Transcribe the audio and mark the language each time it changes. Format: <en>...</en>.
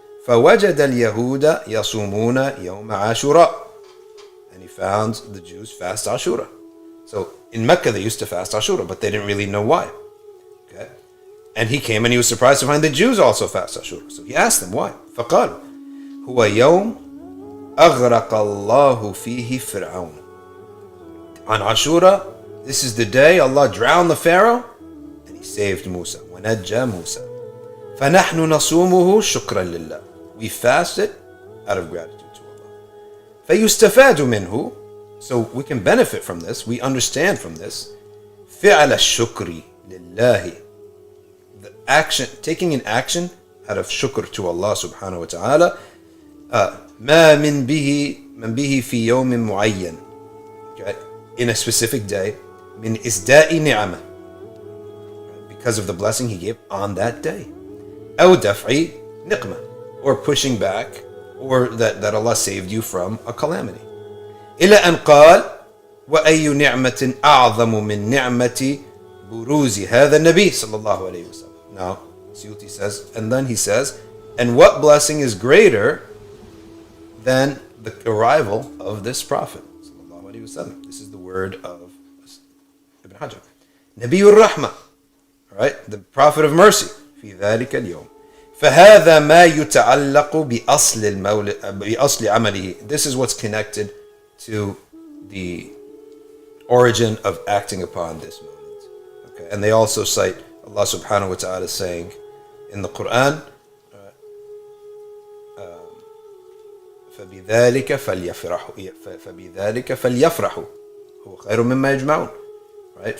<ar>فوجد اليهود يصومون يوم عاشوراء.</ar> <en>And he found the Jews fast Ashura. So in Mecca they used to fast Ashura, but they didn't really know why. Okay? And he came and he was surprised to find the Jews also fast Ashura. So he asked them why.</en> <ar>فقال هو يوم أغرق الله فيه فرعون.</ar> <en>On Ashura, this is the day Allah drowned the Pharaoh and he saved Musa.</en> <ar>وَنَجَّى Musa. فَنَحْنُ نَصُومُهُ شُكْرًا لِلَّهِ.</ar> <en>We fasted out of gratitude to Allah.</en> <ar>فَيُسْتَفَادُ مِنْهُ.</ar> <en>So we can benefit from this, we understand from this.</en> <ar>فِعْلَ الشُّكْرِ لِلَّهِ.</ar> <en>The action, taking an action out of shukr to Allah subhanahu wa ta'ala.</en> <ar>مَا مِن بِهِ فِي يَوْمٍ مُعَيَّنٍ. Okay?</ar> <en>In a specific day,</en> <ar>min isda'i ni'amah,</ar> <en>because of the blessing he gave on that day.</en> <ar>أو دفعي نقمة,</ar> <en>or pushing back, or that Allah saved you from a calamity.</en> <ar>إلى أن قال وأي نعمة أعظم من نعمة بروز هذا النبي صلى الله عليه وسلم.</ar> <en>Now, Suyuti says, and then he says, and what blessing is greater than the arrival of this prophet? wasallam. This is the word of Ibn Hajar. Nabiyur Rahmah, right? The Prophet of Mercy.</en> <ar>في ذلك اليوم. فهذا ما يتعلق بأصل المولد بأصل عمله.</ar> <en>This is what's connected to the origin of acting upon this Mawlid. Okay, and they also cite Allah subhanahu wa ta'ala saying in the Quran,</en> <ar>فبذلك فليفرحوا هو خير مما يجمعون.</ar> <en>Right?</en>